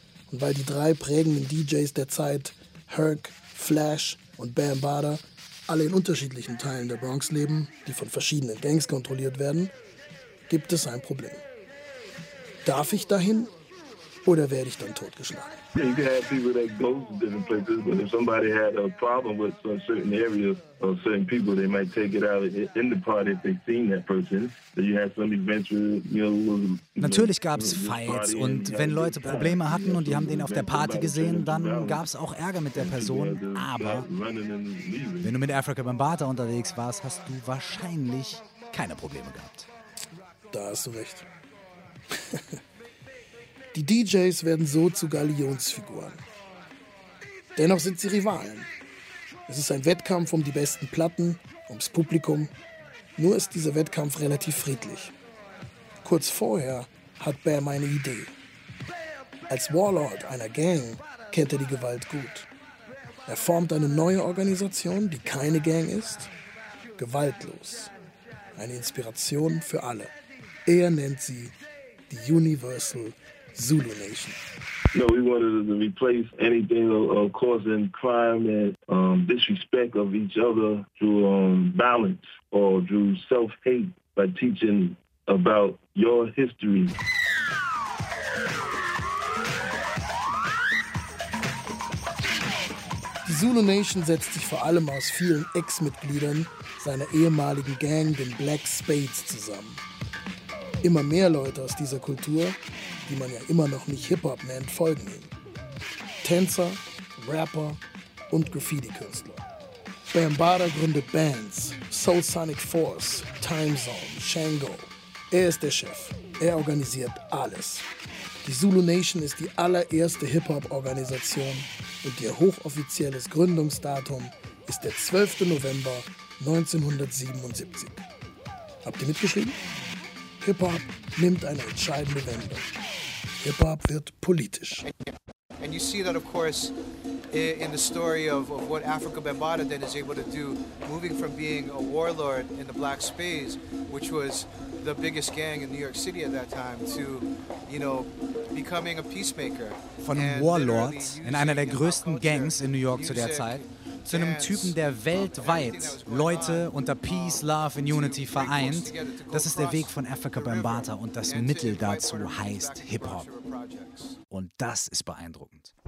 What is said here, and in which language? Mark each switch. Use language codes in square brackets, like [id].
[de] Und weil die drei prägenden DJs der Zeit, Herc, Flash und Bam Bada, alle in unterschiedlichen Teilen der Bronx leben, die von verschiedenen Gangs kontrolliert werden, gibt es ein Problem. Darf ich dahin? Oder werde ich dann totgeschlagen? [en] Yeah, you can have people that go to different places, but if somebody had a problem with a certain area or certain people, they might take it out in the party if they seen that person. So you have some events where, you know, [de] natürlich gab es Fights und wenn Leute Probleme hatten und die haben den auf der Party gesehen, dann gab es auch Ärger mit der Person. Aber wenn du mit Afrika Bambaataa unterwegs warst, hast du wahrscheinlich keine Probleme gehabt. Da hast du recht. Die DJs werden so zu Galionsfiguren. Dennoch sind sie Rivalen. Es ist ein Wettkampf um die besten Platten, ums Publikum. Nur ist dieser Wettkampf relativ friedlich. Kurz vorher hat Bam eine Idee. Als Warlord einer Gang kennt er die Gewalt gut. Er formt eine neue Organisation, die keine Gang ist. Gewaltlos. Eine Inspiration für alle. Er nennt sie die Universal Zulu Nation. [en] No, we wanted to replace anything of causing crime and disrespect of each other through violence or through self-hate by teaching about your history. [de] Die Zulu Nation setzt sich vor allem aus vielen Ex-Mitgliedern seiner ehemaligen Gang, den Black Spades, zusammen. Immer mehr Leute aus dieser Kultur, die man ja immer noch nicht Hip-Hop nennt, folgen ihm. Tänzer, Rapper und Graffiti-Künstler. Bam Bada gründet Bands, Soul Sonic Force, Time Zone, Shango. Er ist der Chef. Er organisiert alles. Die Zulu Nation ist die allererste Hip-Hop-Organisation und ihr hochoffizielles Gründungsdatum ist der 12. November 1977. Habt ihr mitgeschrieben? Hip-Hop nimmt eine entscheidende Wende. Hip-Hop wird politisch. [en] And you see that, of course, in the story of what Afrika Bambaataa then is able to do, moving from being a warlord in the Black Spades, which was the biggest gang in New York City at that time, to, you know, becoming a peacemaker. [de] Von einem Warlord in einer der größten Gangs in New York zu der Zeit, zu einem Typen, der weltweit Leute unter Peace, Love and Unity vereint. Das ist der Weg von Afrika Bambaataa und das Mittel dazu heißt Hip-Hop. Und das ist beeindruckend.